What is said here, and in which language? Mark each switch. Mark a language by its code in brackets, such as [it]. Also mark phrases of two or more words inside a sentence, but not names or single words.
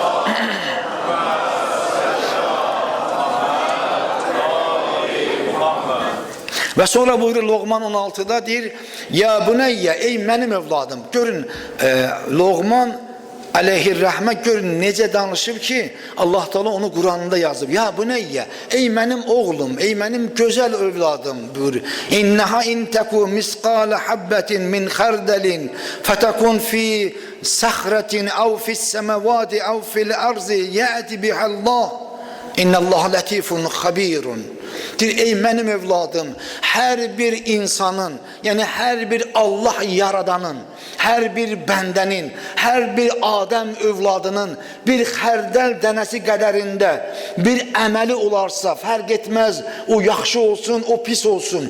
[az] Və sonra buyurur Loğman 16'da deyir, [ar] يا بني, [az] ey mənim övladım. Görün, Loğman Aleyhirrahmə görün necə danışıb ki, Allah Teala onu Kur'an'da yazıb. [ar] يا بني, [az] ey mənim oğlum, ey mənim gözəl övladım buyurur. [ar] إنها إن تك مثقال حبة من خردل فتكن في صخرة أو في السماوات أو في الأرض يأت بها الله. إن الله لطيف خبير. [az] Ey mənim övladım, hər bir insanın, yəni hər bir Allah yaradanın, hər bir bəndənin, hər bir Adəm övladının bir xərdəl dənəsi qədərində bir əməli olarsa, fərq etməz, o yaxşı olsun, o pis olsun.